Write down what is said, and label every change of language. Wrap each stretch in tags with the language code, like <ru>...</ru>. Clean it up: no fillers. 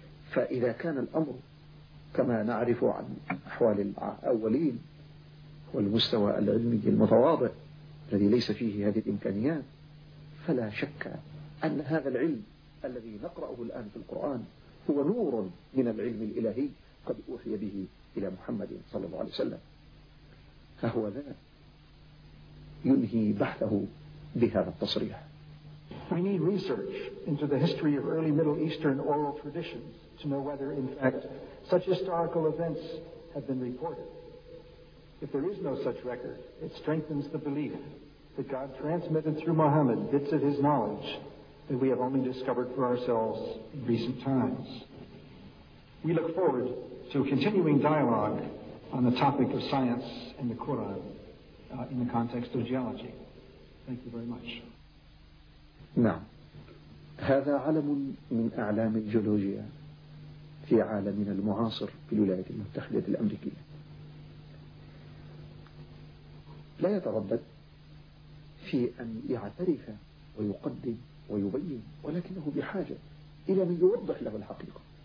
<ar>فإذا كان الأمر كما نعرف عن أحوال الأولين هو المستوى العلمي المتواضع الذي ليس فيه هذه الإمكانيات، فلا شك أن هذا العلم الذي نقرأه الآن في القرآن هو نور من العلم الإلهي قد أوحي به إلى محمد صلى الله عليه وسلم. فهو ذا ينهي بحثه بهذا التصريح:</ar> <en>We need research into the history of early Middle Eastern oral traditions to know whether in fact such historical events have been reported. If there is no such record, it strengthens the belief that God transmitted through Muhammad bits of his knowledge that we have only discovered for ourselves in recent times. We look forward to continuing dialogue on the topic of science and the Quran in the context of geology. Thank you very much.</en> <ar>نعم، هذا علم من أعلام الجيولوجيا في عالمنا المعاصر في الولايات المتحدة الأمريكية. لا يتردد في أن يعترف ويقدم ويبين، ولكنه بحاجة إلى من يوضح له الحقيقة.</ar>